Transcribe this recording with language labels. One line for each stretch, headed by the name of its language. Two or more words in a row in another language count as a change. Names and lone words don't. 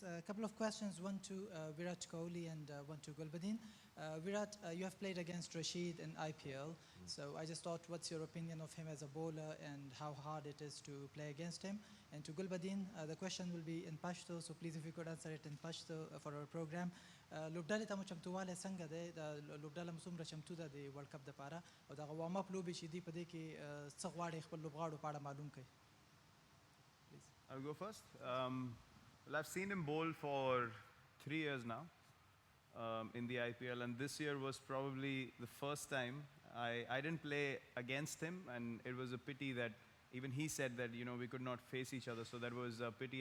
English: A couple of questions, one to Virat Kohli and one to Gulbuddin. Virat, you have played against Rashid in IPL, so I just thought, what's your opinion of him as a bowler and how hard it is to play against him? And to Gulbuddin, the question will be in Pashto, so please if you could answer it in Pashto for our program.
Pashto: لوبډالې ته مو چمتوالی څنګه دی د لوبډاله مو څومره چمتو ده د ورلډ کپ دپاره او دغه
English: warm up
Pashto: لوبې چې دي په دې کې څه غواړي خپل لوبغاړو په اړه معلوم کړئ.
English: I'll go first. Well, I've seen him bowl for 3 years now in the IPL, and this year was probably the first time I didn't play against him, and it was a pity that even he said that we could not face each other, so that was a pity.